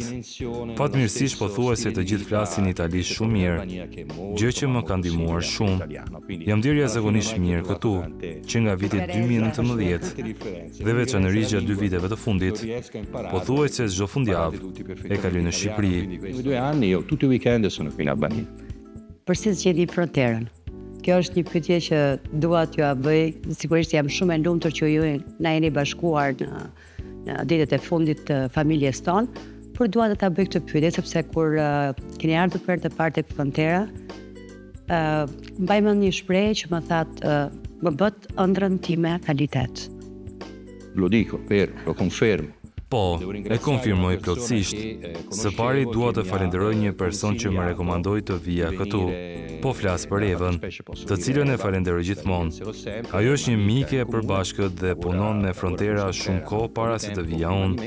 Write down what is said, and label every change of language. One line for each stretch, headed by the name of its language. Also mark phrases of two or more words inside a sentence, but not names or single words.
Albanian: Fatmirësisht pothuajse të gjithë flasin italisht shumë mirë, gjë që më ka ndihmuar shumë. Jam ndier jashtëzakonisht mirë këtu, që nga viti 2019 dhe veçanërisht gjatë 2 viteve të fundit, pothuajse çdo fundjavë e kaloj në Shqipëri.
Italian: 2 anni io tutti i weekend sono qui in Albania.
Albanian: Përse zgjidhni fronterën? Kjo është një pyetje që dua t'ju bëj. Sigurisht jam shumë e lumtur që ju na jeni bashkuar në ditët e fundit të familjes tonë, por dua të ta bëj këtë pyetje sepse kur keni ardhur për të parë tek frontera, mbaj mend një shprehje që më thatë më bët ëndrrën time kvalitet.
Italian: Lo dico, vero, lo confermo.
Albanian: Po, e konfirmoj plotësisht. Së pari dua të falenderoj një person që më rekomandoi të vija këtu. Po flas për Evën, të cilën e falenderoj gjithmonë. Ajo është një mike e përbashkët dhe punon me frontera shumë kohë para se të vija unë.